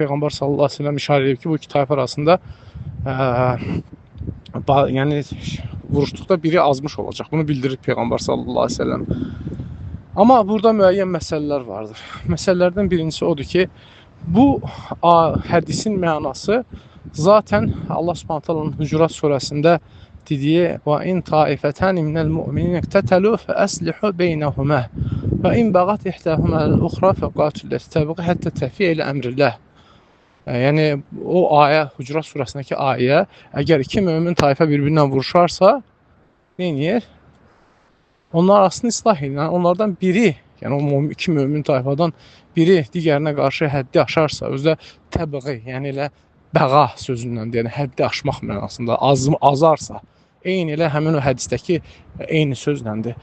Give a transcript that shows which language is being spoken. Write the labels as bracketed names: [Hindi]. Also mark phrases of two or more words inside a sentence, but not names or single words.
[Azerbaijani] Peyğəmbər [Arabic] صلى الله عليه وسلم [Azerbaijani] işarə edib ki, bu iki tayfa arasında yəni vuruşduqda biri azmış olacaq. Bunu bildirir Peyğəmbər [Arabic] صلى الله عليه وسلم. [Azerbaijani] Amma burada müəyyən məsələlər vardır. Məsələlərdən birincisi odur ki, bu hədisin mənası zaten [Arabic] الله سبحانه تعالى'nın [Azerbaijani] Hucurat surəsində dediyi və [Arabic] إن طائفتان من المؤمنين اقتتلوا فأصلحوا بينهما وإن بغت إحداهما الأخرى فقاتل تبغي حتى تفيء إلى أمر الله. [Azerbaijani] Yəni o ayə, Hucurat surəsindəki ayə, əgər iki mömin tayfa bir-birinə vuruşarsa, nə edir? Onlar arasını islah edir. Yəni onlardan biri, yəni o iki mömin tayfadan biri digərinə qarşı həddi aşarsa, özü də təbği, yəni elə bəğa sözündən, yəni həddi aşmaq mənasında azarsa, eyni elə həmin o hədisdəki eyni sözləndir.